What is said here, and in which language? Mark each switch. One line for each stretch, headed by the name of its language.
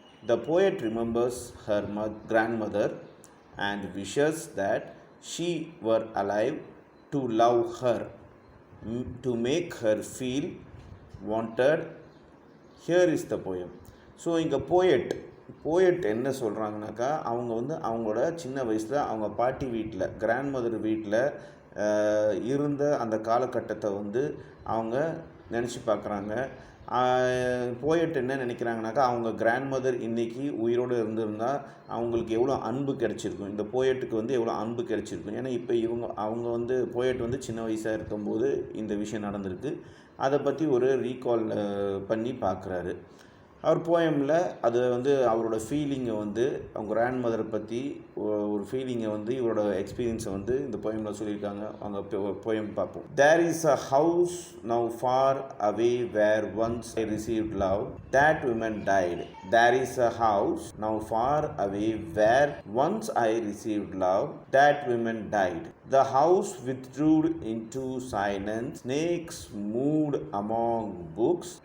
English: The poet remembers her grandmother and wishes that she were alive to love her, to make her feel wanted. Here is the poem.
Tamil: So இங்கே poet என்ன சொல்கிறாங்கனாக்கா, அவங்களோட சின்ன வயசில் அவங்க பாட்டி வீட்டில், grand mother வீட்டில் இருந்த அந்த காலகட்டத்தை அவங்க நினச்சி பார்க்குறாங்க. போயட் என்ன நினைக்கிறாங்கனாக்கா, அவங்க கிராண்ட் மதர் இன்றைக்கி உயிரோடு இருந்திருந்தால் அவங்களுக்கு எவ்வளோ அன்பு கிடச்சிருக்கும், இந்த போயட்டுக்கு எவ்வளோ அன்பு கிடச்சிருக்கும். ஏன்னா இப்போ அவங்க போயட் சின்ன வயசாக இருக்கும்போது இந்த விஷயம் நடந்திருக்கு. அதை பற்றி ஒரு ரீகால் பண்ணி பார்க்குறாரு. அவர் போயமில் அது அவரோட ஃபீலிங்கை அவங்க கிராண்ட் மதரை பற்றி ஒரு ஃபீலிங்கை இவரோட எக்ஸ்பீரியன்ஸை இந்த போயமில் சொல்லியிருக்காங்க. அவங்க போயம் பார்ப்போம்.
English: There is a house now far away where once I received love, that woman died. There is a house now far away where once I received love, that woman died. The house withdrew into silence, snakes moved among books.